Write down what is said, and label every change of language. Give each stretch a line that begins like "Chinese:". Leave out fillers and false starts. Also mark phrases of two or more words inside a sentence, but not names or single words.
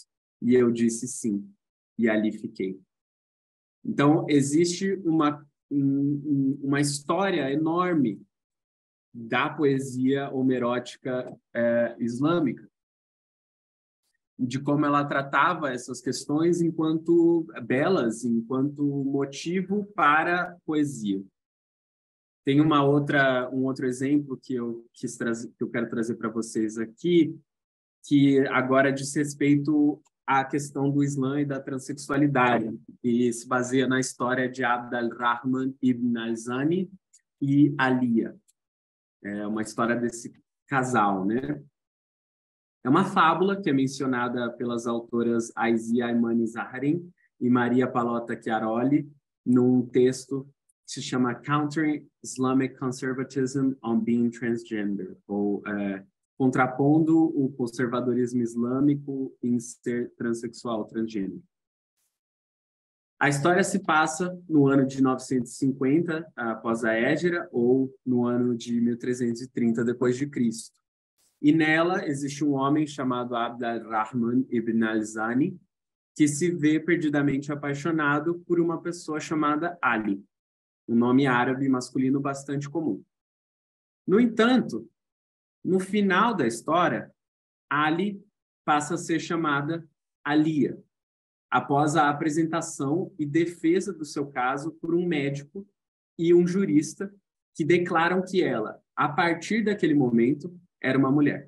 Portuguese: E eu disse sim, e ali fiquei. Então, existe uma história enorme da poesia homerótica islâmica, de como ela tratava essas questões enquanto belas, enquanto motivo para poesia. Tem um outro exemplo que eu quero trazer para vocês aqui, que agora diz respeito à questão do Islã e da transexualidade, e se baseia na história de Abd al-Rahman ibn al-Zani e Alia. É uma história desse casal, né? É uma fábula que é mencionada pelas autoras Aizia Aimani Zaharin e Maria Pallotta Chiaroli num texto que se chama Countering Islamic Conservatism on Being Transgender, ou contrapondo o conservadorismo islâmico em ser transexual, transgênero. A história se passa no ano de 950 após a Hégira ou no ano de 1330 depois de Cristo. E nela existe um homem chamado Abd al-Rahman ibn al-Zani que se vê perdidamente apaixonado por uma pessoa chamada Ali, um nome árabe masculino bastante comum. No entanto, no final da história, Ali passa a ser chamada Alia, após a apresentação e defesa do seu caso por um médico e um jurista que declaram que ela, a partir daquele momento, era uma mulher.